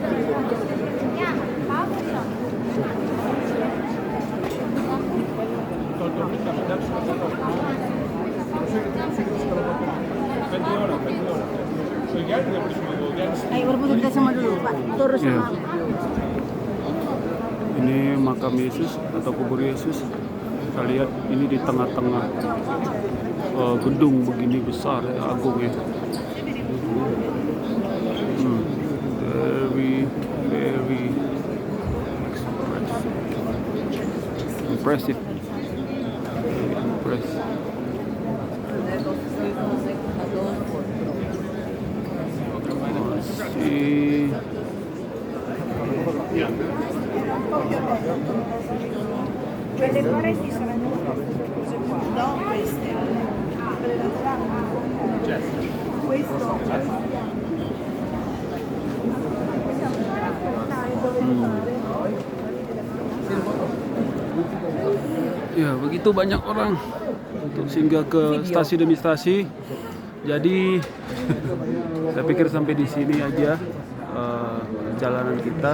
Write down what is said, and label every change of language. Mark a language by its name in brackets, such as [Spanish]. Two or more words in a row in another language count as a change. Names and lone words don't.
[Indonesian] Ayo berfoto kita sama dulu, Pak. Terus Ya. sama. Ini makam Yesus atau kubur Yesus. Kita lihat ini di tengah-tengah gedung begini besar ya, agung ya. [English] Very impressive. [Italian] Quelle cuore ci saranno queste qua. No, queste. Questo. [Indonesian] Ya, begitu banyak orang untuk singgah ke stasi demi stasi. Jadi saya pikir sampai di sini aja perjalanan kita.